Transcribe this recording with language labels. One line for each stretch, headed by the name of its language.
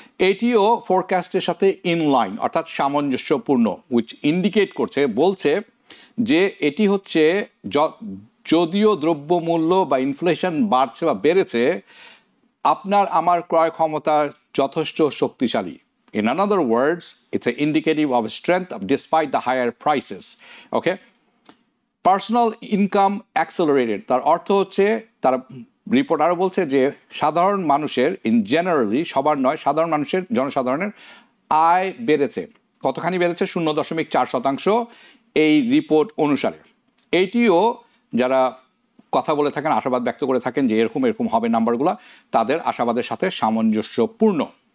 Bangla: এটিও ফোরকাস্টের সাথে ইনলাইন, অর্থাৎ সামঞ্জস্যপূর্ণ,
English: which indicate
Bangla: বলছে যে এটি হচ্ছে যদিও দ্রব্যমূল্য বা ইনফ্লেশন বাড়ছে বা বেড়েছে, আপনার আমার ক্রয় ক্ষমতা যথেষ্ট শক্তিশালী।
English: In other words, it's an indicative of strength despite the higher prices. Okay? Personal income accelerated.
Bangla: তার অর্থ হচ্ছে, তার রিপোর্ট আরও বলছে যে সাধারণ মানুষের,
English: in generally,
Bangla: সবার নয়, সাধারণ মানুষের, জনসাধারণের আয় বেড়েছে। কতখানি বেড়েছে? 0.4% এই রিপোর্ট অনুসারে। এইটিও যারা কথা বলে থাকেন, আশাবাদ ব্যক্ত করে থাকেন যে এরকম এরকম হবে নাম্বারগুলো, তাদের আশাবাদের সাথে সামঞ্জস্যপূর্ণ।